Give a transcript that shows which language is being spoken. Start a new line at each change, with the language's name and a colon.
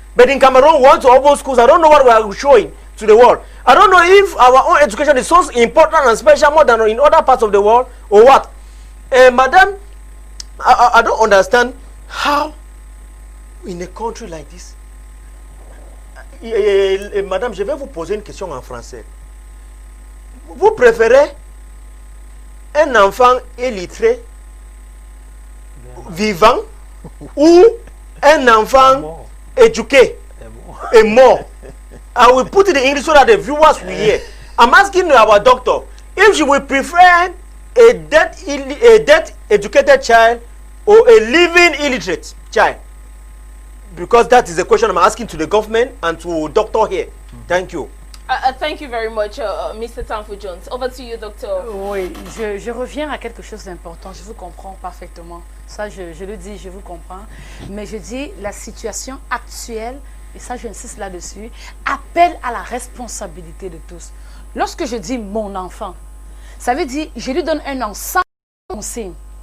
English: But in Cameroon, we want to open schools. I don't know what we are showing to the world. I don't know if our own education is so important and special more than in other parts of the world or what. Madam, I don't understand how in a country like this.
French: Madame, je vais vous poser une question en français. Vous préférez un enfant illettré, vivant, ou un enfant éduqué et mort?
English: I will put it in English so that the viewers will hear. I'm asking our doctor if she will prefer a dead educated child or a living illiterate child, because that is the question I'm asking to the government and to doctor here. Thank you. Thank you very much, Mr. Tamfu Jones. Over to you, doctor.
French: Oui, je reviens à quelque chose d'important. Je vous comprends parfaitement. Ça, je le dis, je vous comprends. Mais je dis, la situation actuelle, et ça, j'insiste là-dessus, appelle à la responsabilité de tous. Lorsque je dis mon enfant, ça veut dire, je lui donne un ensemble de consignes.